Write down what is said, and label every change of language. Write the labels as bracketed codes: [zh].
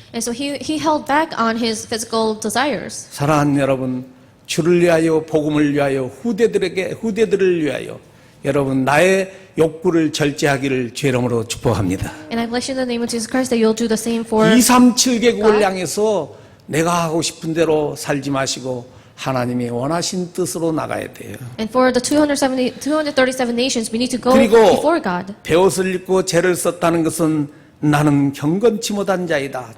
[en] And so he held back on his physical desires. [ko] 사랑하는 여러분, 주를 위하여 복음을 위하여 후대들을 위하여 여러분 나의 욕구를 절제하기를 주 이름으로 축복합니다. [en] And I bless you in the name of Jesus Christ that you'll do the same for [ko] 237개국을 향해서 내가 하고 싶은 대로 살지 마시고 하나님이 원하신 뜻으로 나가야 돼요. [en] And for the 237 nations, we need to go [ko] 그리고 [en] before God. [ko] 베옷을 입고 죄를 썼다는 것은 나는 경건치 못한 자이다.